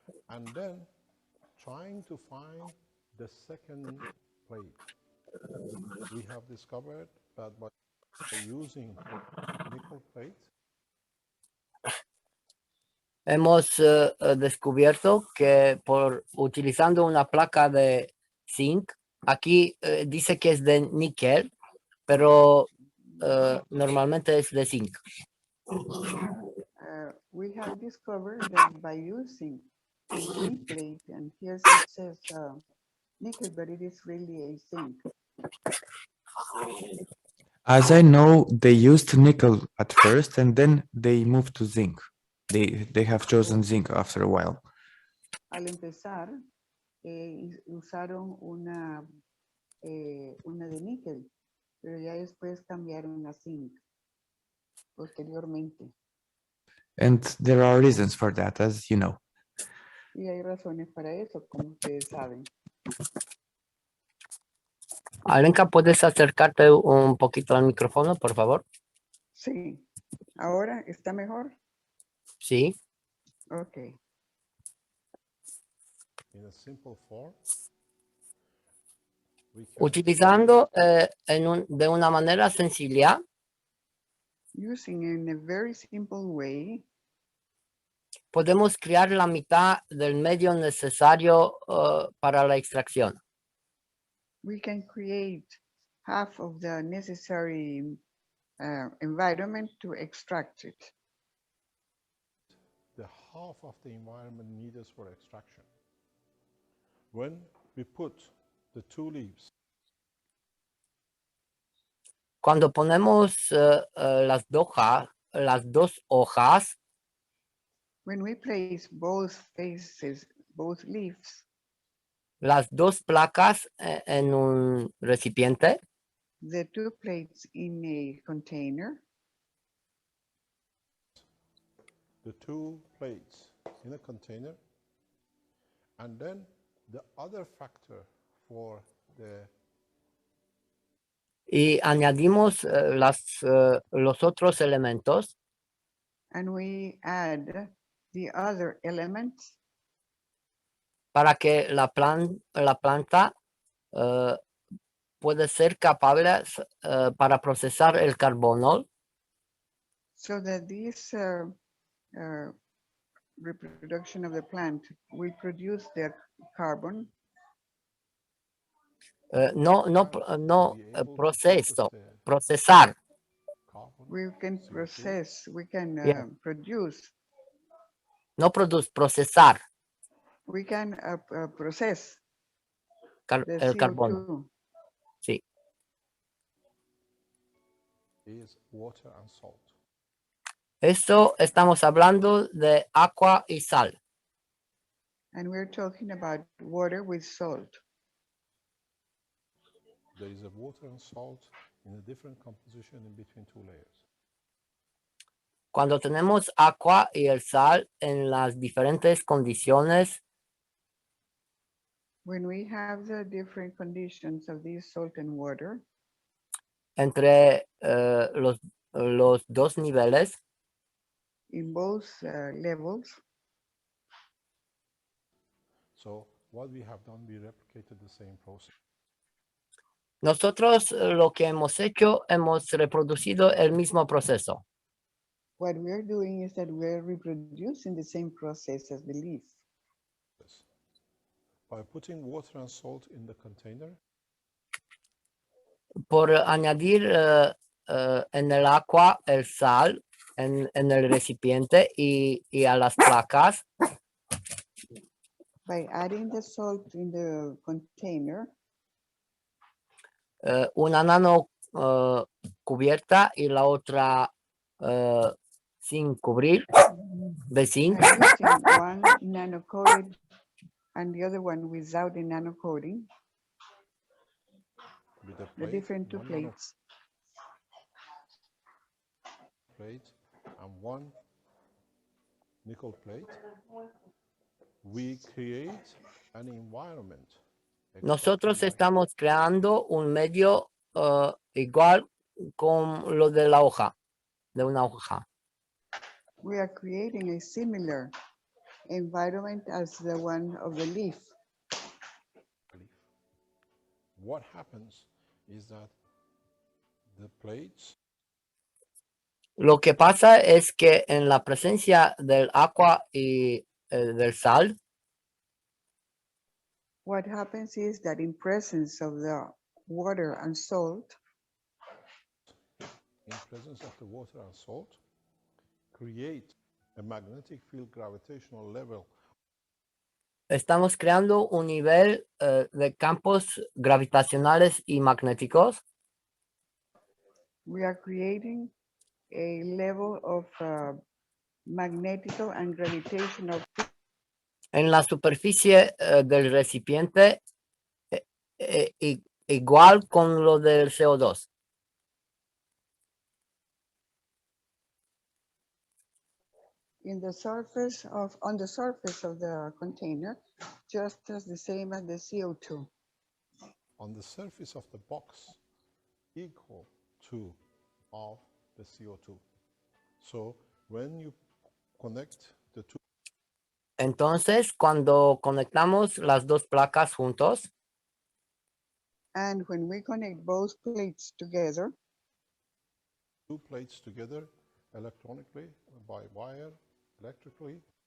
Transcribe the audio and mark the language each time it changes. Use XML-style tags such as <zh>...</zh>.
<en>and then trying to find the second plate. We have discovered that by using nickel plate,</en> <es>hemos descubierto que por utilizando una placa de zinc, aquí dice que es de níquel, pero normalmente es de zinc.</es> <en>We have discovered that by using a zinc plate, and here it says nickel, but it is really a zinc. As I know, they used nickel at first and then they moved to zinc. They have chosen zinc after a while.</en> <es>Al empezar, usaron una de níquel, pero ya después cambiaron a zinc posteriormente.</es> <en>And there are reasons for that, as you know.</en> <es>Y hay razones para eso, como ustedes saben. Alenka, ¿puedes acercarte un poquito al micrófono, por favor? Sí. ¿Ahora está mejor? Sí.</es> <en>Ok. In a simple form, we can</en> <es>Utilizando de una manera sencilla,</es> <en>Using in a very simple way,</en> <es>podemos crear la mitad del medio necesario para la extracción.</es> <en>we can create half of the necessary environment to extract it. the half of the environment needed for extraction. When we put the two leaves,</en> <es>Cuando ponemos las dos hojas,</es> <en>When we place both faces, both leaves,</en> <es>las dos placas en un recipiente,</es> <en>the two plates in a container, the two plates in a container, and then the other factor for the</en> <es>y añadimos los otros elementos</es> <en>and we add the other elements</en> <es>para que la planta puede ser capaz para procesar el carbono</es> <en>so that this reproduction of the plant will produce the carbon,</en> <es>no</es> <en>be able to</en> <es>proceso,</es> <en>process the</en> <es>procesar,</es> <en>carbon, we can CO2, process, we can Yeah. produce,</en> <es>no procesar</es> <en>we can process the</en> <es>el carbono.</es> <en>CO2.</en> <es>Sí.</es> <en>is water and salt.</en> <es>Esto estamos hablando de agua y sal.</es> <en>And we're talking about water with salt. There is a water and salt in a different composition in between two layers.</en> <es>Cuando tenemos agua y el sal en las diferentes condiciones,</es> <en>When we have the different conditions of this salt and water,</en> <es>entre los dos niveles,</es> <en>in both levels, So what we have done, we replicated the same process.</en> <es>nosotros lo que hemos hecho, hemos reproducido el mismo proceso.</es> <en>what we're doing is that we're reproducing the same process as the leaf. By putting water and salt in the container,</en> <es>Por añadir en el agua el sal en el recipiente y a las placas,</es> <en>By adding the salt in the container,</en> <es>una nano cubierta y la otra sin cubrir, de zinc,</es> <en>and using one nano-coated and the other one without the nano-coating, with the the plate, different two one nano plates, plate and one nickel plate, we create an environment.</en> <es>nosotros</es> <en>extracting</en> <es>estamos creando un medio igual con lo de la hoja, de una hoja.</es> <en>we are creating a similar environment as the one of the leaf. leaf. What happens is that the plates</en> <es>Lo que pasa es que en la presencia del agua y del sal,</es> <en>What happens is that in presence of the water and salt, in presence of the water and salt, create a magnetic field gravitational level</en> <es>estamos creando un nivel de campos gravitacionales y magnéticos</es> <en>we are creating a level of magnetical and gravitational</en> <es>en la superficie del recipiente igual con lo del CO2.</es> <en>on the surface of the container, just as the same as the CO2. On the surface of the box equal to of the CO2. So when you connect the two,</en> <es>Entonces, cuando conectamos las dos placas juntos,</es> <en>and when we connect both plates together, two plates together electronically by wire, electrically,</en>